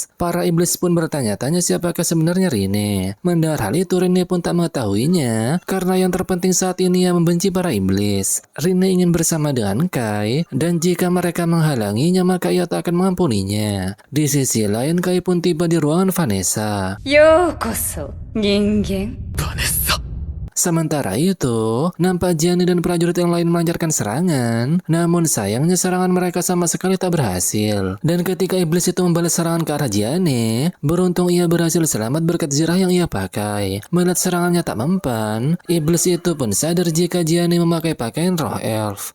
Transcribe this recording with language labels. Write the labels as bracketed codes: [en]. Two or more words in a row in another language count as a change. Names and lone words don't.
[id] Para iblis pun bertanya-tanya siapakah sebenarnya Rene. Mendengar hal itu, Rene pun tak mengetahuinya karena yang terpenting saat ini ia membenci para iblis. Rene ingin bersama dengan Kai dan jika mereka menghalanginya maka ia tak akan mengampuninya. Di sisi lain, Kai pun tiba di ruangan Vanessa. [ja] ようこそ人間。 [id] Sementara itu, nampak Gianni dan prajurit yang lain melancarkan serangan, namun sayangnya serangan mereka sama sekali tak berhasil. Dan ketika iblis itu membalas serangan ke arah Gianni, beruntung ia berhasil selamat berkat zirah yang ia pakai. Melihat serangannya tak mempan, iblis itu pun sadar jika Gianni memakai pakaian roh elf.